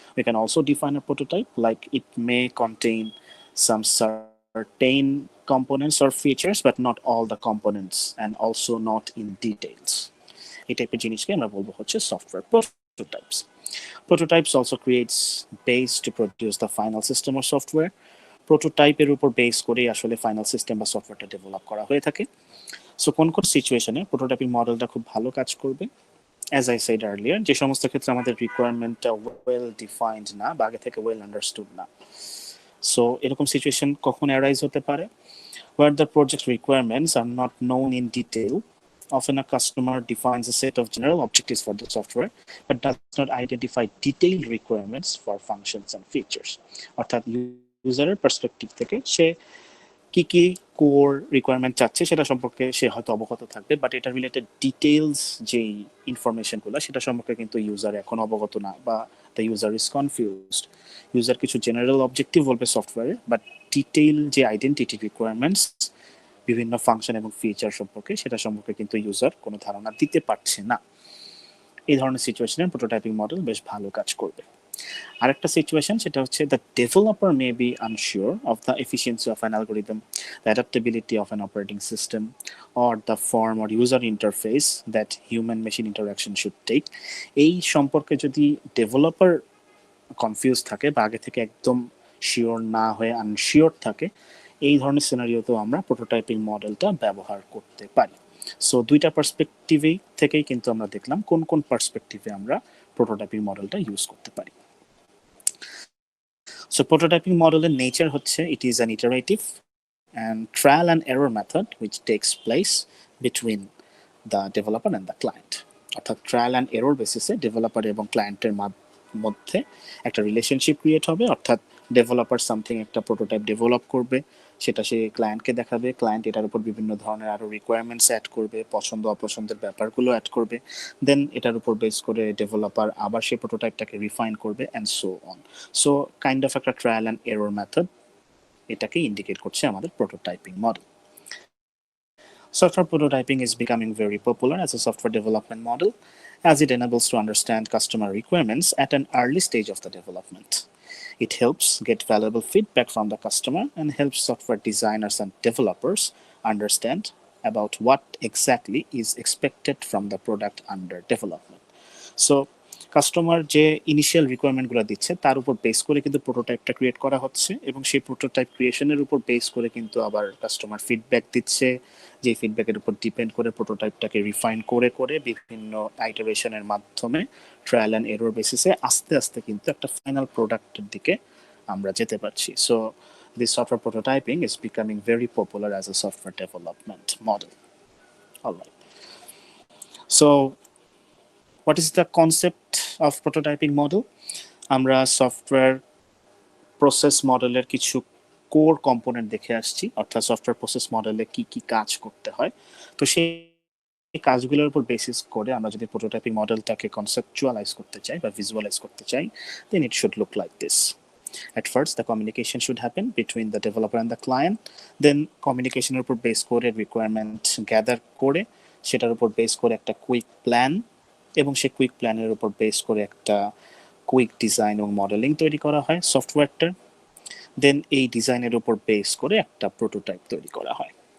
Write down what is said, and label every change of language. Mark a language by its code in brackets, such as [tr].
[en] We can also define a prototype like it may contain some certain components or features but not all the components and also not in details. [bn] এই টাইপের জিনিসকে আমরা বলবো হচ্ছে software prototypes. [en] Prototypes also creates base to produce the final system or software. [bn] প্রোটোটাইপের উপর base করে আসলে final system বা সফটওয়্যারটা ডেভেলপ করা হয়ে থাকে। সো কোন কোন সিচুয়েশনে প্রোটোটাইপিং মডেলটা খুব ভালো কাজ করবে, [en] as I said earlier, [bn] যে সমস্ত ক্ষেত্রে আমাদের রিকোয়ারমেন্টটা ওয়েল ডিফাইন্ড না বা আগে থেকে ওয়েল আন্ডারস্টুড না। সো এরকম সিচুয়েশন কখন অ্যারাইজ হতে পারে? [en] Where the project requirements are not known in detail. Often a customer defines a set of general objectives for the software but does not identify detailed requirements for functions and features. [bn] অর্থাৎ ইউজারের perspective থেকে সে কি কি core requirement চাচ্ছে সেটা সম্পর্কে সে হয়তো অবগত থাকবে, বাট এটা রিলেটেড ডিটেইলস যেই ইনফরমেশনগুলো সেটা সম্পর্কে কিন্তু ইউজার এখন অবগত না, বা [en] The user is confused. [bn] User কিছু জেনারেল অবজেক্টিভ বলবে সফটওয়্যারে, বাট ডিটেইল যে আইডেন্টিটি রিকোয়ারমেন্টস বিভিন্ন ফাংশন এবং ফিচার সম্পর্কে সেটা সম্পর্কে কিন্তু ইউজার কোনো ধারণা দিতে পারছে না। এই ধরনের সিচুয়েশনে প্রোটোটাইপিং মডেল বেশ ভালো কাজ করবে। আরেকটা সিচুয়েশন সেটা হচ্ছে [en] The developer may be unsure of the efficiency of an algorithm, the adaptability of an operating system or the form or user interface that human machine interaction should take. [bn] এই সম্পর্কে যদি ডেভেলপার কনফিউজ থাকে বা আগে থেকে একদম sure না হয়ে আনশিওর থাকে, এই ধরনের সিনারিওতেও আমরা প্রোটোটাইপিং মডেলটা ব্যবহার করতে পারি। সো দুইটা পার্সপেক্টিভেই থেকেই কিন্তু আমরা দেখলাম কোন কোন পার্সপেক্টিভে আমরা প্রোটোটাইপিং মডেলটা ইউজ করতে পারি। [en] So prototyping model in nature [bn] হচ্ছে [en] it is an iterative and trial and error method which takes place between the developer and the client. [bn] অর্থাৎ ট্রায়াল অ্যান্ড এরর বেসিসে ডেভেলপার এবং ক্লায়েন্টের মধ্যে একটা রিলেশনশিপ ক্রিয়েট হবে। অর্থাৎ ডেভেলপার সামথিং একটা প্রোটোটাইপ ডেভেলপ করবে, সেটা সে ক্লায়েন্টকে দেখাবে, ক্লায়েন্ট এটার উপর বিভিন্ন ধরনের আরও রিকোয়ারমেন্টস অ্যাড করবে, পছন্দ অপছন্দের ব্যাপারগুলো অ্যাড করবে, দেন এটার উপর বেস করে ডেভেলপার আবার সেই প্রোটোটাইপটাকে রিফাইন করবে and so on. So kind of একটা ট্রায়াল অ্যান্ড এরর মেথড এটাকে ইন্ডিকেট করছে আমাদের prototyping model. [en] Software prototyping is becoming very popular as a software development model as it enables to understand customer requirements at an early stage of the development. It helps get valuable feedback from the customer and helps software designers and developers understand about what exactly is expected from the product under development. [bn] So customer যে initial রিকোয়ারমেন্টগুলো দিচ্ছে তার উপর base করে কিন্তু প্রোটোটাইপটা create করা হচ্ছে, এবং সেই প্রোটোটাইপ ক্রিয়েশনের উপর বেস করে কিন্তু আবার কাস্টমার ফিডব্যাক দিচ্ছে, যে ফিডব্যাকের উপর ডিপেন্ড করে প্রোটোটাইপটাকে রিফাইন করে করে বিভিন্ন আইটারেশনের মাধ্যমে ট্রায়াল অ্যান্ড এরর বেসিসে আস্তে আস্তে কিন্তু একটা ফাইনাল প্রোডাক্টের দিকে আমরা যেতে পারছি। [en] So this software prototyping is becoming very popular as a software development model. All right. So what is the concept of prototyping model? [bn] আমরা সফটওয়্যার প্রসেস মডেলের কিছু কোর কম্পোনেন্ট দেখে আসছি, অর্থাৎ সফটওয়্যার প্রসেস মডেলে কি কি কাজ করতে হয়। তো সেই কাজগুলোর উপর বেসিস করে আমরা যদি প্রোটোটাইপিং মডেলটাকে কনসেপচুয়ালাইজ করতে চাই বা ভিজুয়ালাইজ করতে চাই, [en] Then it should look like this. At first, the communication should happen between the developer and the client. [bn] Then communicationের উপর বেস করে রিকোয়ারমেন্ট গ্যাদার করে সেটার উপর বেস করে একটা কুইক প্ল্যান, এবং সেই কুইক প্ল্যানের উপর বেস করে একটা কুইক ডিজাইন এবং মডেলিং তৈরি করা হয় সফটওয়্যারটার। দেন এই ডিজাইনের উপর বেস করে একটা প্রোটোটাইপ তৈরি করা হয়।